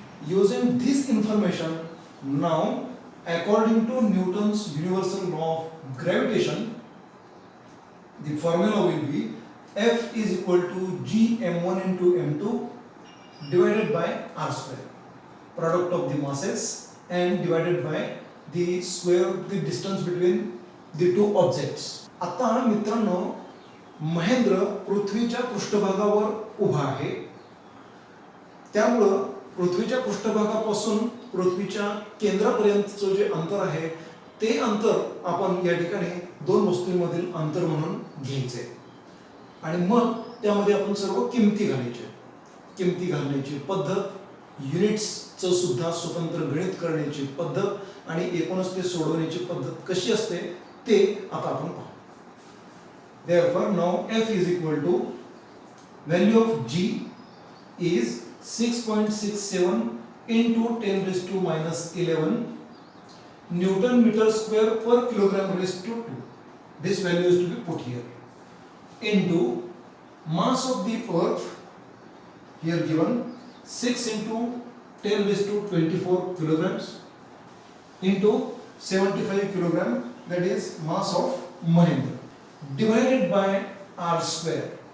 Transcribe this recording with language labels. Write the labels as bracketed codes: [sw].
[en] Using this information, now according to Newton's universal law of gravitation, the formula will be F is equal to G m1 into m2 divided by r square, product of the masses, and divided by the square of the distance between the two objects. [mr] आता मित्रांनो, महेंद्र पृथ्वीच्या पृष्ठभागावर उभा आहे, त्यामुळं पृथ्वीच्या पृष्ठभागापासून पृथ्वीच्या केंद्रापर्यंतचं जे अंतर आहे ते अंतर आपण या ठिकाणी दोन वस्तूंमधील अंतर म्हणून घ्यायचे आणि मग त्यामध्ये आपण सर्व किमती घालायच्या. किमती घालण्याची पद्धत, युनिट्सचं सुद्धा स्वतंत्र गणित करण्याची पद्धत आणि एकूणच ते सोडवण्याची पद्धत कशी असते ते आता आपण पाहू. [en] Therefore now F is equal to value of G is 6.67 into 10 raised to minus 11 Newton meter square per kilogram raised to 2. This value is to be put here into mass of the earth, here given 6 into 10 raised to 24 kilograms into 75 kilogram, that is mass of Mahendra, divided by r square.